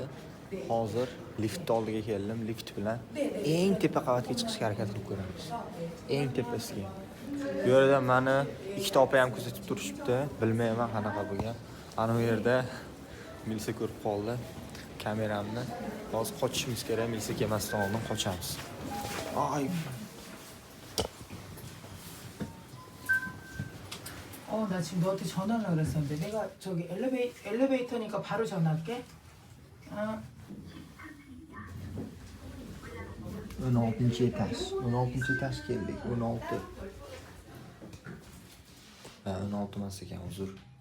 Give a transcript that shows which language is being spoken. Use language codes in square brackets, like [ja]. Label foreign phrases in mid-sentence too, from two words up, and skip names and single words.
[uz] Hozir liftning oldiga keldim. Lift bilan eng tepa qavatga chiqishga harakat qilib ko'ramiz. Eng tepasiga. Bu yerda meni ikkita opa ham kuzatib turishibdi. Bilmayman qanaqa bo'lgan. Ana bu yerda milisa ko'rib qoldi kameramni. Hozir qochishimiz kerak, milisa kelmasdan oldin qochamiz. Ay. [ko] 나 지금 너한테 전화하려고 그랬었는데 내가 저기 엘리베이터니까 바로 전화할게. [uz] 16 etaj. 16 etaj keldik. 16. 16 emas ekan, uzr.